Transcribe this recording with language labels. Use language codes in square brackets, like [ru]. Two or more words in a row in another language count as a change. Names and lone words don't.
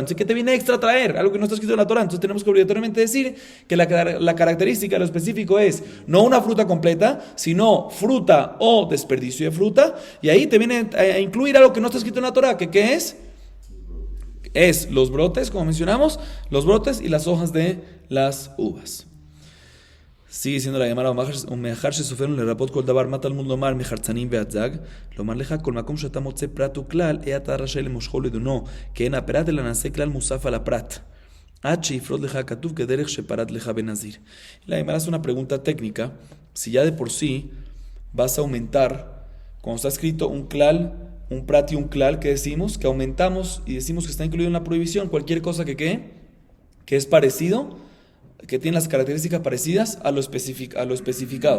[es] Entonces, ¿qué te viene extra a traer? Algo que no está escrito en la Torah. Entonces, tenemos que obligatoriamente decir que la característica, lo específico es no una fruta completa, sino fruta o desperdicio de fruta. Y ahí te viene a incluir algo que no está escrito en la Torah. ¿Que qué es? Es los brotes, como mencionamos, los brotes y las hojas de las uvas. Sigue diciendo la Gemara, [he] ומאחר שסופרנו לרבות כל דבר, מה תלמוד לומר מחרצנים ועד זג? לומר לך, כל מקום שאתה מוצא פרט וכלל, אתה רשאי למושכו לדונו, כי אין הפרט אלא נעשה כלל מוסף על הפרט. עד שיפרוט לך הכתוב כדרך שפרט לך בנזיר. [es] La Gemara hace una pregunta técnica, si ya de por sí vas a aumentar, cuando está escrito un klal, un prat y un klal, que decimos, que aumentamos y decimos que está incluido en la prohibición, cualquier cosa que es parecido, que tiene las características parecidas a lo especificado.